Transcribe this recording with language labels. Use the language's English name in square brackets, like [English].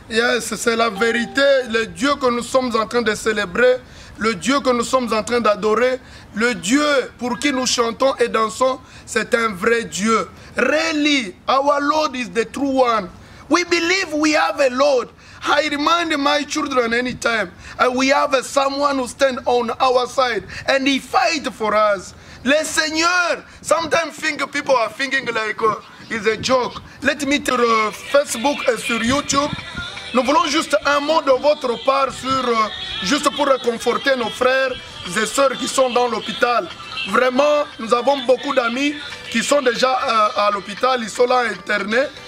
[French] Yes, c'est la vérité, le Dieu que nous sommes en train de célébrer, le Dieu que nous sommes en train d'adorer, le Dieu pour qui nous chantons et dansons, c'est un vrai Dieu. [English] Really, our Lord is the true one. We believe we have a Lord. I remind my children anytime, we have someone who stands on our side and he fights for us. [French] Le Seigneur, [English] sometimes people are thinking like it's a joke. Let me tell you, [French] Facebook et sur YouTube, nous voulons juste un mot de votre part juste pour réconforter nos frères et sœurs qui sont dans l'hôpital. Vraiment, nous avons beaucoup d'amis qui sont déjà à l'hôpital, ils sont là internés.